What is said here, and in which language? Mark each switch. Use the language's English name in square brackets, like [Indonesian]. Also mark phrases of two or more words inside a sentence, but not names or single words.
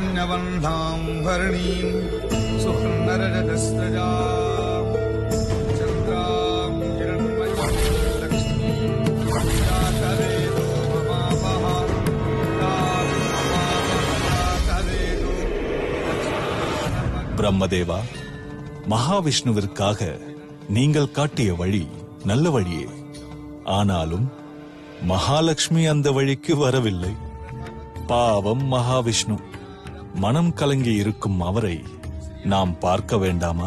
[Sanskrit] नीलवह्नां भरणीं सुवर्णरजतस्रजां चन्द्रां हिरण्मयीं लक्ष्मीं जातवेदो ममापः जातवेदो [Tamil] பிரம்மதேவா, மகாவிஷ்ணுவிற்காக நீங்கள் காட்டிய வழி நல்ல வழியே. ஆனாலும் மகாலட்சுமி அந்த வழிக்கு வரவில்லை. பாவம் மகாவிஷ்ணு. மனம் கலங்கி இருக்கும் அவரை நாம் பார்க்க வேண்டாமா?